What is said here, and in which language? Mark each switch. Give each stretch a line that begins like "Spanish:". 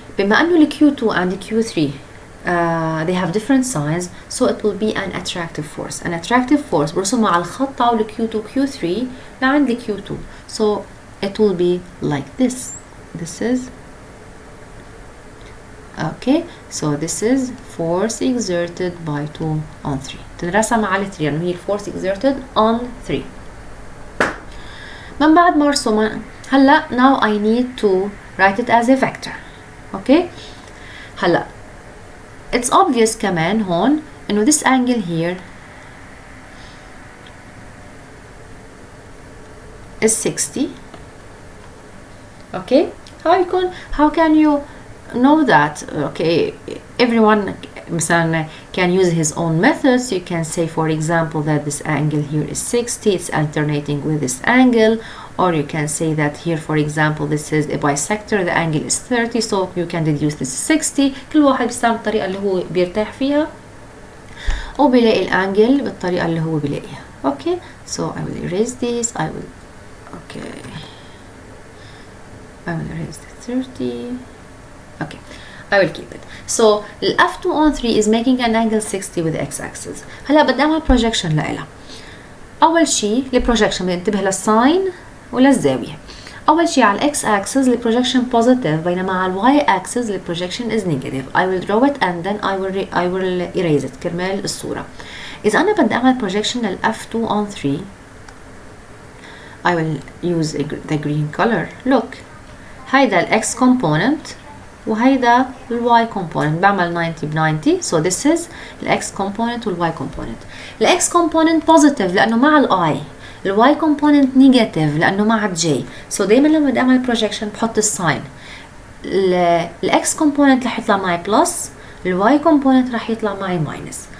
Arabic: بما انه
English: ال Q2 and Q3 they have different signs, so it will be an attractive force. An attractive force
Arabic: برسمها على الخط تاعو Q2 Q3 لعند Q2.
English: So it will be like this. This is okay. So this is force exerted by 2 on 3.
Arabic: تنرسم على 3 لأنه هي force exerted on 3. من بعد ما ارسمها هلا
English: now I need to write it as a vector. Okay. هلا it's obvious
Arabic: كمان هون إنه
English: this angle here is 60. Okay. How can you know that? Okay, everyone مثلا can use his own methods. You can say, for example, that this angle here is 60. It's alternating with this angle. Or you can say that here, for example, this is a bisector. The angle is 30, so you can deduce this is 60.
Arabic: كل واحد بيستعمل الطريقة اللي هو بيرتاح فيها وبيلاقي الانجل بالطريقة اللي هو بيلاقيها.
English: Okay, so I will erase this. I will erase the 30. Okay, I will keep it. So F2 on 3 is making an angle 60 with the x-axis.
Arabic: هلا بدي اعمل projection لإلها. أول شيء للprojection بدي انتبه للساين وللزاوية. أول شيء على x axis البروجكشن positive بينما على y axis البروجكشن
English: is negative. I will draw it and then I will erase it
Arabic: كرمال الصورة. إذا أنا بدي أعمل
English: projection لل F2 on 3 I will use the green color.
Arabic: Look, هيدا ال x component وهيدا ال y component. بعمل 90 ب 90.
English: So this is ال x component وال y component. ال x component positive لأنه مع ال I.
Arabic: ال y component negative لأنه مع ال j. So دايما لما بدي أعمل projection بحط الساين. ال x component رح يطلع معي plus. ال y component رح يطلع معي minus.